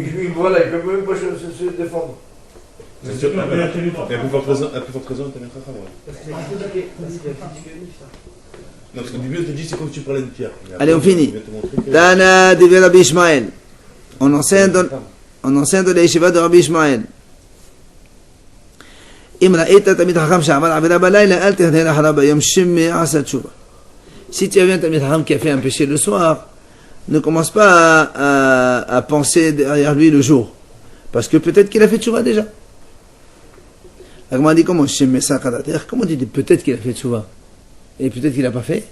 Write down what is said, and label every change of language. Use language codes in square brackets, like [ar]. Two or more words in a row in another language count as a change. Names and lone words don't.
[fr] Voilà, il ne peut même pas se défendre. C'est sûr. Mais la téléphone. Et à plus forte raison, t'as mis Chacham, ouais. Parce qu'il y a un peu Non, parce qu'au début, on te dit c'est comme si tu parlais de pierre. Mais Allez, on après, finit. il vient te montrer que- [arc] Tana de [fr] Rabbi Ishmael. On enseigne dans les yeshivot de Rabbi Ishmael. [he] אם ראית תלמיד חכם שעבר עבירה בלילה, אל תהנה אחריו ביום שמעשה תשובה. [fr] Si tu as vu un [he] Talmid Chacham [fr] qui a fait un péché le soir, ne commence pas à penser derrière lui le jour. Parce que peut-être qu'il a fait tchouva déjà. La Gemara dit comment comment tu dis peut-être qu'il a fait tchouva et peut-être qu'il n'a pas fait.